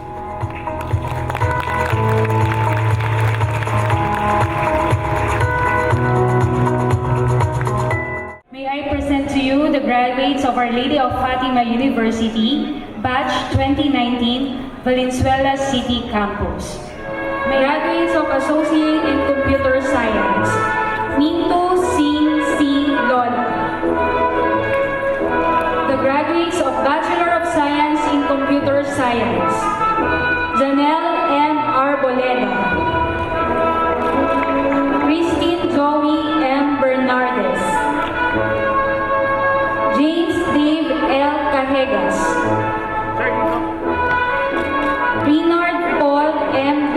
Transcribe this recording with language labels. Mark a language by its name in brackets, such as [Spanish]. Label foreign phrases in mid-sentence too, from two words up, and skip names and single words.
[English] May I present to you the graduates of Our Lady of Fatima University, Batch 2019, Valenzuela City Campus. Graduates of Associate in Computer Science, Minto Singh C. Lola. The graduates of Bachelor of Science in Computer Science, Janelle M. Arboleda, Christine Joey M. Bernardes, James Dave L. Cajegas, Renard Paul M.